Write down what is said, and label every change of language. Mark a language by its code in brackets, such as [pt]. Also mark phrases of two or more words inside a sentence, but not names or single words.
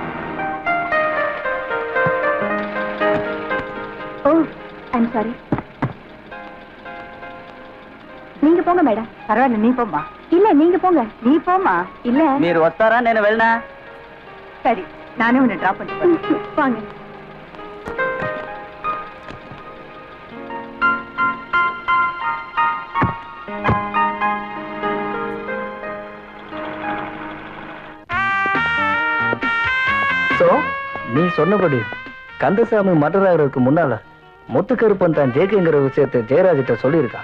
[en] oh I'm sorry. [ta] நீங்க போங்க மேடம். [te] పర్వాలేదు నీ పోమ్మా. [ta] இல்ல நீங்க போங்க. [te] నీ పోమ్మా. [ta] இல்ல [te] మీరు వస్తారా నేను వెళ్ళనా? [ta] சரி நானே உன்னை డ్రాప్ பண்ணிட்டு வாங்க. சோ நீ சொன்னபடி கந்தசாமி மர்டர் ஆகிறதுக்கு முன்னால முத்துக்கருப்பன் தான் ஜேகேங்கிற விஷயத்தை ஜெயராஜிட்ட சொல்லியிருக்கான்.